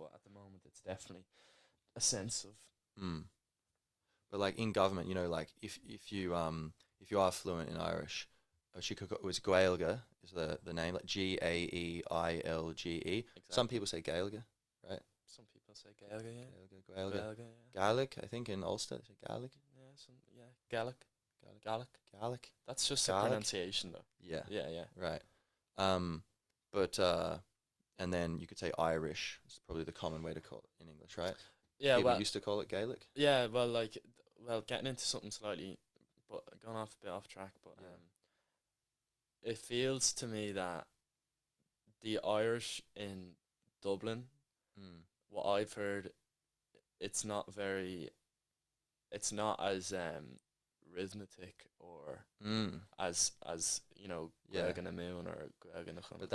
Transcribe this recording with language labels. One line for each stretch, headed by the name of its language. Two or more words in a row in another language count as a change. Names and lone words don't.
English: But at the moment, it's definitely a sense of. But like in government, you know, like if you are fluent in Irish, it was Gaeilge is the name, like Gaeilge. Exactly. Some people say Gaeilge, right? Some people say Gaeilge, yeah. Gaeilge. Gaelic, I think in Ulster they say Gaelic. Yeah, Gaelic. That's just Gaelic? a pronunciation, though. Yeah. Yeah. Right. But and then you could say Irish. It's probably the common way to call it in English, right? Yeah, people used to call it Gaelic. Yeah, well, getting into something slightly, but going off a bit off track, but it feels to me that the Irish in Dublin, what I've heard, it's not as rhythmic or as you know,
Irish: Gaeilge na Moon or Gaeilge na Chun.